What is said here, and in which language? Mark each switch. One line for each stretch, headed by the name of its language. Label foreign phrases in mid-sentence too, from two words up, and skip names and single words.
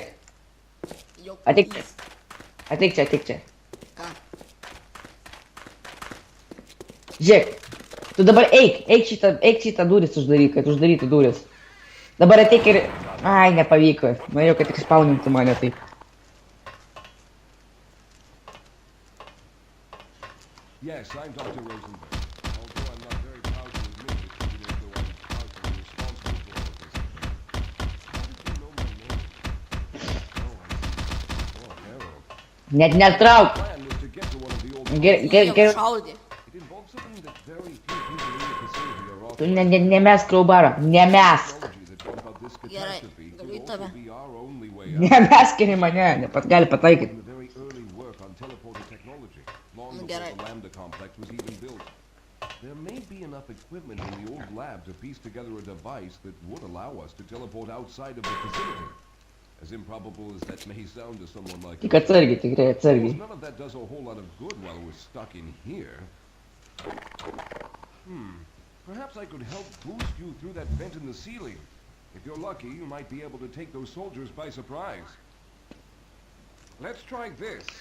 Lithuanian: Jau Ateik. jis. ateik čia. Ką? Žiūrėk, tu dabar eik šitą duris uždaryk, kad uždarytų duris. Dabar ateik ir... Ai, nepavyko. Norėjau, kad tik spaunintų mane taip.
English: Yes, I'm Dr. Rosenberg. Although I'm not very proud to admit it, even though I'm partially responsible for all of this. How did you know my name? Oh, I see. Oh, Harold.
Lithuanian: Net netrauk.
English: The plan was to get to one of the old...
Lithuanian: Gerai. Šaudė.
English: It involves something that very few people in the facility are
Lithuanian: Tu
English: authorized.
Lithuanian: nemesk crowbaro. Nemesk.
English: Technology that brought about this
Lithuanian: Gerai,
English: catastrophe
Lithuanian: galiu į
English: could also
Lithuanian: tave.
English: be our only way out.
Lithuanian: Nemesk ir į mane. Gali pataikyti.
English: In the very early work on teleporter technology, long Mm, before get it. the Lambda complex was even built. There may be enough equipment in the old lab to piece together a device that would allow us to teleport outside of the facility. As improbable as that may sound to someone like
Lithuanian: Tik atsargiai, tikrai
English: Of course,
Lithuanian: atsargiai.
English: none of that does a whole lot of good while we're stuck in here. Perhaps I could help boost you through that vent in the ceiling. If you're lucky, you might be able to take those soldiers by surprise. Let's try this.